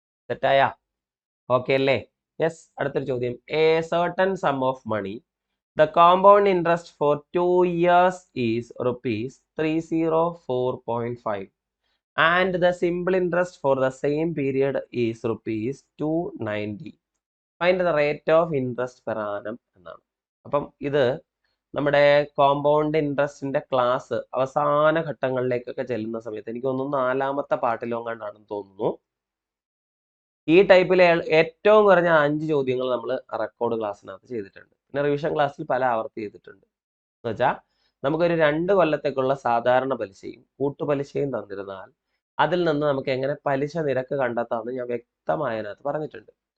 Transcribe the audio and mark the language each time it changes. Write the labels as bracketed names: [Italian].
[Malayalam] തെറ്റായ? ഓക്കെ അല്ലേ? യെസ്. അടുത്തൊരു ചോദ്യം. [English] A certain sum of money the compound interest for 2 years is ₹304.5 and the simple interest for the same period is ₹290. Find the rate of interest per annum എന്നാണ്. [Malayalam] അപ്പം ഇത് നമ്മുടെ compound ഇൻട്രസ്റ്റിന്റെ class അവസാന ഘട്ടങ്ങളിലേക്കൊക്കെ ചെല്ലുന്ന സമയത്ത് എനിക്ക് തോന്നുന്നു 4ാമത്തെ പാർട്ടിലോങ്ങാണ്ടാണെന്ന് തോന്നുന്നു. ഈ ടൈപ്പിലെ ഏറ്റവും കുറഞ്ഞ 5 ചോദ്യങ്ങൾ നമ്മൾ റെക്കോർഡ് ക്ലാസ്സിനകത്ത് ചെയ്തിട്ടുണ്ട്. പിന്നെ റിവിഷൻ ക്ലാസ്സിൽ പല ആവർത്തി ചെയ്തിട്ടുണ്ട്. എന്ന് വെച്ചാൽ നമുക്കൊരു 2 കൊല്ലത്തേക്കുള്ള സാധാരണ പലിശയും കൂട്ടുപലിശയും തന്നിരുന്നാൽ അതിൽ നിന്ന് നമുക്ക് എങ്ങനെ പലിശ നിരക്ക് കണ്ടെത്താമെന്ന് ഞാൻ വ്യക്തമായതിനകത്ത് പറഞ്ഞിട്ടുണ്ട്.